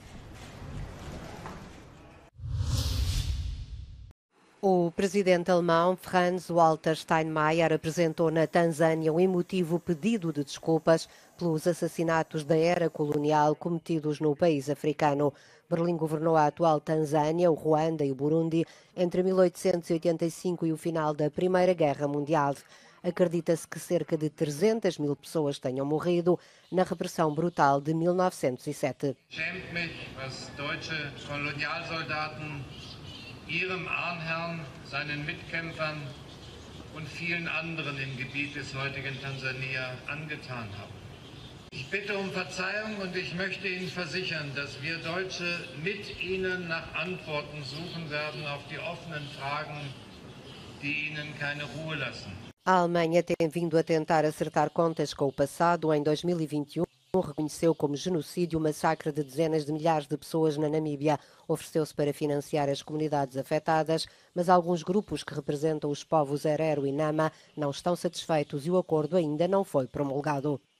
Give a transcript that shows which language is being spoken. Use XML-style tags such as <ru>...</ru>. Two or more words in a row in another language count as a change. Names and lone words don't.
<pt>O presidente alemão Franz-Walter Steinmeier apresentou na Tanzânia um emotivo pedido de desculpas pelos assassinatos da era colonial cometidos no país africano. Berlim governou a atual Tanzânia, o Ruanda e o Burundi entre 1885 e o final da Primeira Guerra Mundial. Acredita-se que cerca de 300 mil pessoas tenham morrido na repressão brutal de 1907.</pt> <de>Ihrem Ahnherrn, seinen Mitkämpfern und vielen anderen im Gebiet des heutigen Tansania angetan haben. Ich bitte um Verzeihung und ich möchte Ihnen versichern, dass wir Deutsche mit Ihnen nach Antworten suchen werden auf die offenen Fragen, die Ihnen keine Ruhe lassen.</de> <pt>A Alemanha tem vindo a tentar acertar contas com o passado. Em 2021, reconheceu como genocídio o massacre de dezenas de milhares de pessoas na Namíbia. Ofereceu-se para financiar as comunidades afetadas, mas alguns grupos que representam os povos Herero e Nama não estão satisfeitos e o acordo ainda não foi promulgado.</pt>